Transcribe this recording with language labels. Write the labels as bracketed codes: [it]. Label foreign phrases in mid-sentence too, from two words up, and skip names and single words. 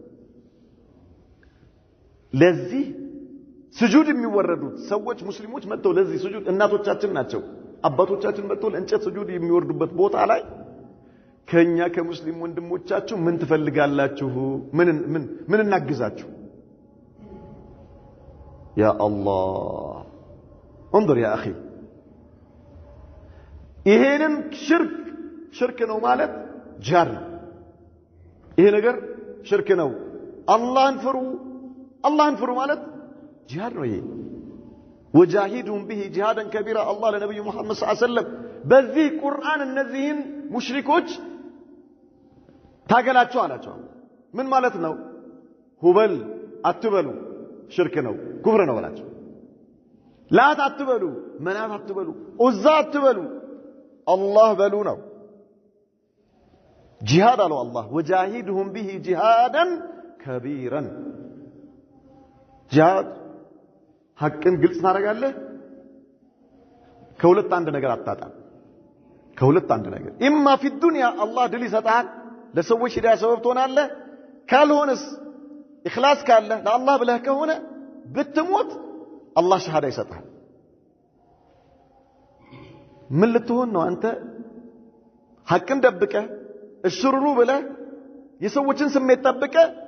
[am] ለዚህ ስጁድ የሚወረዱት ሰዎች ሙስሊሞች መጥተው ለዚህ ስጁድ እናቶቻችን ናቸው አባቶቻችን መጥተው ለእንጨት ስጁድ የሚወርዱበት ቦታ ላይ ከኛ ከሙስሊም ወንድሞቻችሁ ምን ትፈልጋላችሁ ምን እናግዛችሁ [ar] يا الله انظر يا اخي [am] ይሄንን ሽርክ ነው ማለት ጃር ይሄ ነገር ሽርክ ነው አላህን ፍሩ ማለት ጂሃድ ነው ይሄ [ar] وجاهدهم به جهادا كبيرا الله لنبي محمد صلى الله عليه وسلم [am] በዚህ ቁርአን እነዚህን ሙሽሪኮች ታገላቸው አላቸው ምን ማለት ነው ሁበል አትበሉ ሽርክ ነው ኩፍር ነው አላቸው ላት አትበሉ መናት አትበሉ ኡዛ አትበሉ አላህ በሉ ነው ጂሃድ አለው አላህ [ar] وجاهدهم به جهادا كبيرا [am] ጂሃድ ሐቅን ግልጽ ታደርጋለህ ከሁለት አንድ ነገር አጣጣም ከሁለት አንድ ነገር ኢማ [ar] في الدنيا الله [am] ድል ይሰጣል ለሰዎች ሂዳያ ሰበብ ትሆናለህ ካልሆነስ ኢኽላስ ካለ ለአላህ ብለህ ከሆነ ብትሞት አላህ ሸሃዳ ይሰጣል ምን ልትሆን ነው አንተ ሐቅን ደብቀህ እሽሩሩ ብለህ የሰዎችን ስሜት ጠብቀህ